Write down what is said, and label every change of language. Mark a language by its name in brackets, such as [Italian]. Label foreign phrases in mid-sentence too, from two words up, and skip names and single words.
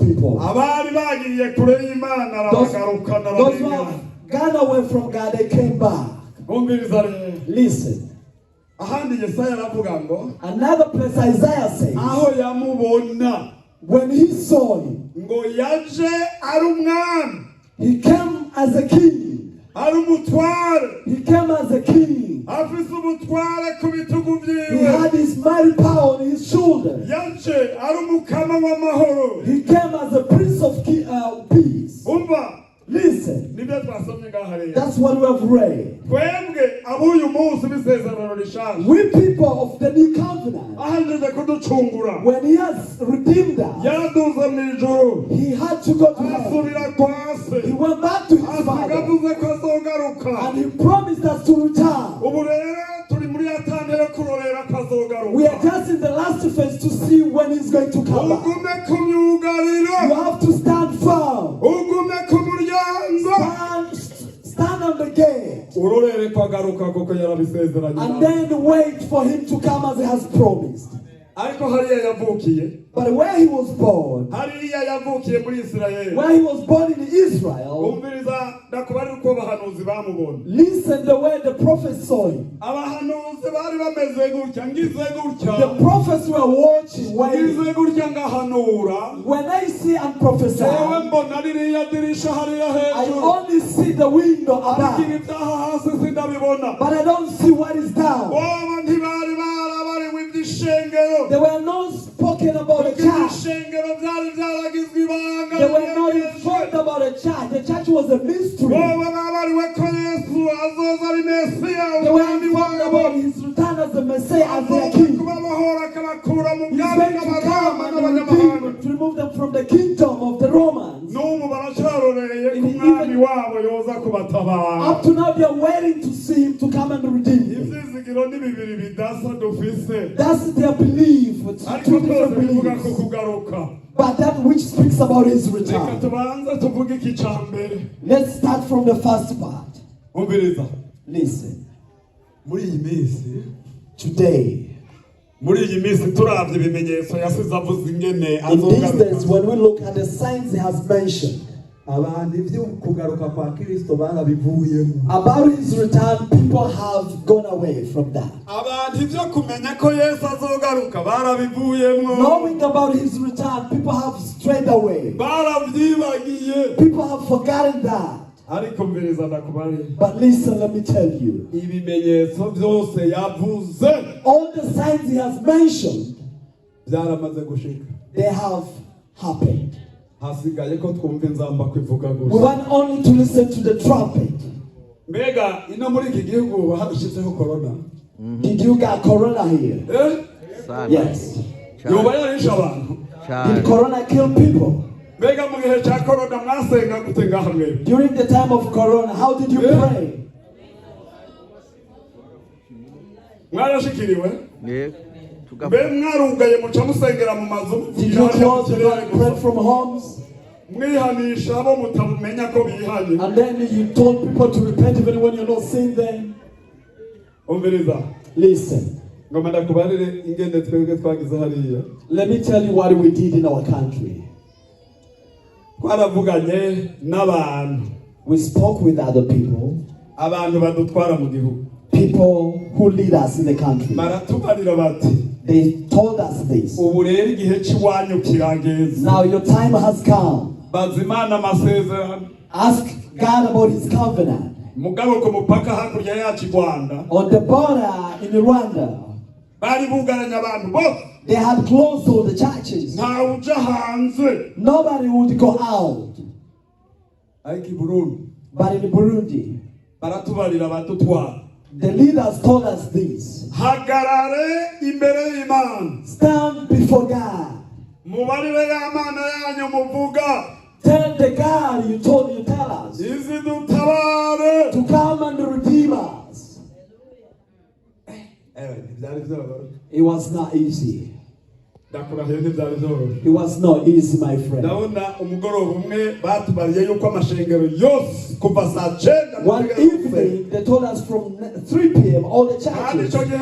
[English] people. [Rundi] abari bagiye kure y'Imana [English] Those [Rundi] arabagarukana [English] who have gone away from God, they came back. [Rundi] umviriza rero [English] Listen. [Rundi] ahandi Yesaya aravuga ngo [English] Another place Isaiah says, [Rundi] aho yamubona [English] when he saw him, [Rundi] ngo yaje ari umwami [English] he came as a king. [Rundi] ari umutware [English] He came as a king. [Rundi] afise ubutware ku bitugu [English] He [Rundi] vyiwe [English] had his mighty power on his shoulders. [Rundi] yaje ari umukama w'amahoro [English] He came as a prince of peace. [Rundi] umva [English] Listen, [Rundi] nibyo twasomye ngaha rero [English] that's what we have read. [Rundi] twebwe ab'uyu munsi b'isezerano rishasha [English] We people of the new covenant, [Rundi] ahejeje kuducungura [English] when he has redeemed us, [Rundi] yaraduze mw'ijuru [English] he had to go to heaven. [Rundi] asubira kwa se [English] He went back to his [Rundi] asiga [English] father [Rundi] avuze ko azogaruka [English] and he promised us to return. [Rundi] ubu rero turi muri ya tande yo kurorera ko [English] We are [Rundi] azogaruka [English] just in the last phase to see when he's going to come back. [Rundi] ugume ku myugariro [English] You have to stand firm. [Rundi] ugume ku muryango [English] Stand on the gate. [Rundi] urorere ko agaruka kuko yarabisezeranye [English] And [Rundi] nawe. [English] then wait for him to come as he has promised. [Rundi] ariko hariya yavukiye [English] But where he was born, [Rundi] hariya yavukiye muri Isirayeli [English] where he was born in Israel, [Rundi] umviriza ndakubarira uko abahanuzi bamubona [English] listen the way the prophets saw him. [Rundi] abahanuzi bari bameze gutya ngize [English] The [Rundi] gutya [English] prophets were watching, waiting. [Rundi] ngize gutya ngahanura [English] When I see and prophesy, [Rundi] yewe mbona ririya dirisha hariya [English] I [Rundi] hejuru [English] only see the window [Rundi] ariko [English] above, [Rundi] ibitaha hasi sindabibona [English] but I don't see what is down. [Rundi] bobo ntibari barabariwe iby'ishengero [English] They were not spoken about a [Rundi] kuko [English] church. [Rundi] iby'ishengero byari byaragizwe ibanga [English] They were not informed about a church. The church was a mystery. [Rundi] bobo babariwe ko Yesu azoza ari Mesiya [English] They were [Rundi] umwami [English] informed [Rundi] wabo [English] about his return as the Messiah, as their [Rundi] azoza [English] king. [Rundi] kubabohora akabakura mu [English] He's [Rundi] bwami [English] going to come [Rundi] bw'Abaroma [English] and [Rundi] n'abanyamahanga [English] redeem, to remove them from the kingdom of the Romans. [Rundi] n'ubu baracyaroreye ko umwami wabo yoza kubatabara [English] Up to now, they are waiting to see him to come and redeem them. [Rundi] ibyizigiro ni bibiri bidasa dufise [English] That's their belief. It's [Rundi] ariko [English] two [Rundi] byose [English] different [Rundi] bivuga ku [English] beliefs. [Rundi] kugaruka [English] But that which speaks about his [Rundi] reka [English] return. [Rundi] tubanze tuvuge iki cya mbere [English] Let's start from the first part. [Rundi] umviriza [English] Listen, [Rundi] muri iyi minsi [English] today, [Rundi] muri iyi minsi turabye ibimenyetso yasize avuze ingene [English] in these days, [Rundi] azogaruka [English] when we look at the signs he has mentioned [Rundi] abantu ibyo kugaruka kwa Kristo barabivuyemo [English] about his return, people have gone away from that. [Rundi] abantu ibyo kumenya ko Yesu azogaruka barabivuyemo [English] Knowing about his return, people have strayed away. [Rundi] barabyibagiye [English] People have forgotten that. [Rundi] ariko mviriza ndakubarira [English] But listen, let me tell you. [Rundi] ibimenyetso byose yavuze [English] All the signs he has mentioned, [Rundi] byaramaze gushika [English] they have happened. [Rundi] hasigaye ko twumva inzamba kwivuga [English] We [Rundi] gusa [English] want only to listen to the trumpet. [Rundi] mbega ino muri iki gihugu hadushizeho corona [English] Did you get corona here? Yes. [Rundi] yoba yarishe abantu [English] Did corona kill people? [Rundi] mbega mu gihe cya corona mwasenga gute ngaha mwebwe [English] During the time of corona, how did you pray? [Rundi] mwarashikiriwe [English] Yeah. [Rundi] mbe mwarugaye muca musengera mu mazu [English] Did you close the door and pray from homes? [Rundi] mwihanisha abo mutamenya ko bihanye [English] And then you told people to repent even when you're not seeing them? [Rundi] umviriza [English] Listen, [Rundi] ngoma ndakubarire ingende twebwe twagize hariya [English] let me tell you what we did in our country. [Rundi] twaravuganye n'abantu [English] We spoke with other people, [Rundi] abantu badutwara mu gihugu [English] people who lead us in the country. [Rundi] baratubarira bati [English] They told us this. [Rundi] ubu rero igihe cy'iwanyu kirageze [English] Now your time has come. [Rundi] bazimana amasezerano [English] Ask God about his covenant. [Rundi] mugabo ku mupaka hakurya yacu i Rwanda [English] On the border in Rwanda, [Rundi] bari bugaranye abantu bose [English] they had closed all the churches. [Rundi] ntawe uja hanze [English] Nobody would go out. [Rundi] ariko i Burundi [English] But in Burundi, [Rundi] baratubarira badutwara [English] the leaders told us this. [Rundi] hagarare imbere y'Imana [English] Stand before God. [Rundi] mubarire y'Imana yanyu muvuga [English] Tell the God you tell us [Rundi] izi dutabare [English] to come and redeem us. [Rundi] ntibyari byoroshye [English] It was not easy. It was not easy, my friend. One evening, they told us from 3 p.m. all the churches.